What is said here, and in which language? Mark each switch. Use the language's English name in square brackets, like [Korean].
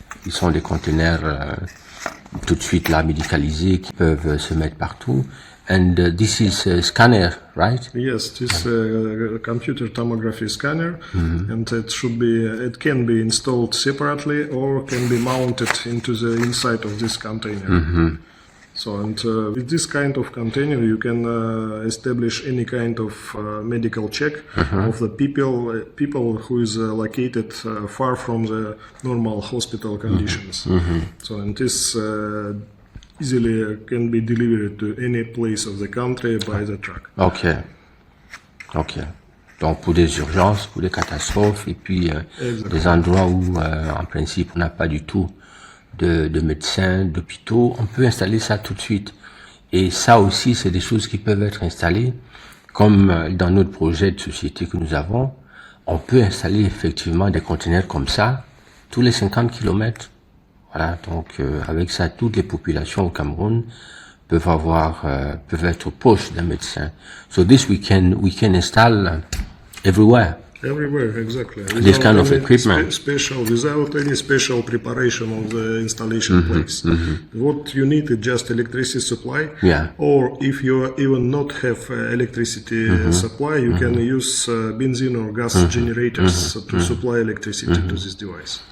[French] Ils sont des containers tout de suite là médicalisés qui peuvent se mettre partout. [English] And this is a scanner, right? Yes, this computer tomography scanner, and it can be installed separately or can be mounted into the inside of this container. So, and with this kind of container, you can establish any kind of medical check of the people who is located far from the normal hospital conditions. So, and this easily can be delivered to any place of the country by the truck. Ok. [French] Donc pour des urgences, pour des catastrophes, et puis des endroits où en principe on n'a pas du tout de médecins, d'hôpitaux, on peut installer ça tout de suite. Et ça aussi, c'est des choses qui peuvent être installées, comme dans notre projet de société que nous avons, on peut installer effectivement des conteneurs comme ça, tous les 50 kilomètres. Voilà, donc avec ça, toutes les populations au Cameroun peuvent être proches d'un médecin. [English] So this we can install everywhere. Everywhere, exactly. This kind of equipment. Without any special preparation of the installation place. What you need is just electricity supply. Yeah. Or if you even not have electricity supply, you can use benzene or gas generators to supply electricity to this device.